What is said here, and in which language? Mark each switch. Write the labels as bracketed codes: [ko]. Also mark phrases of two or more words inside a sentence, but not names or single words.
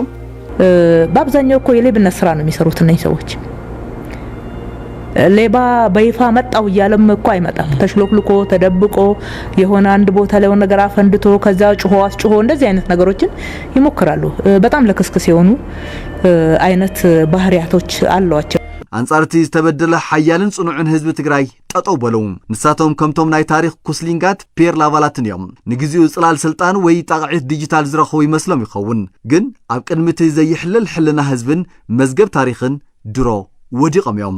[am] በአብዛኛው እኮ የሌብነት ስራ ነው የሚሰሩት እነዚህ ሰዎች ሌባ በይፋ መጣው ያለም እኮ አይመጣም ተሽሎክልኮ ተደብቆ የሆነ አንድ ቦታ ላይ ሆነ ነገር አፈንድቶ ከዛ ጩሆ አስጩሆ እንደዚህ አይነት ነገሮችን ይሞክራሉ በጣም ለክስክስ የሆኑ አይነት ባህሪያቶች አሏቸው [ti] አንጻርቲ ዝተበደለ ሓያልን ጽኑዕን ህዝቢ ትግራይ ጠጠው በለው ንሳቶም ከምቶም ናይ ታሪኽ ኩስሊንጋት ፒየር ላቫላትን እዮም ንግዚኡ ጽላል ስልጣን ወይ ጣቅዒት ዲጂታል ዝረኸቡ ይመስሎም ይኸውን ግን ኣብ ቅድሚት ዘይሕልል ሕልና ህዝብን መዝገብ ታሪኽን ድሮ ወዲቆም እዮም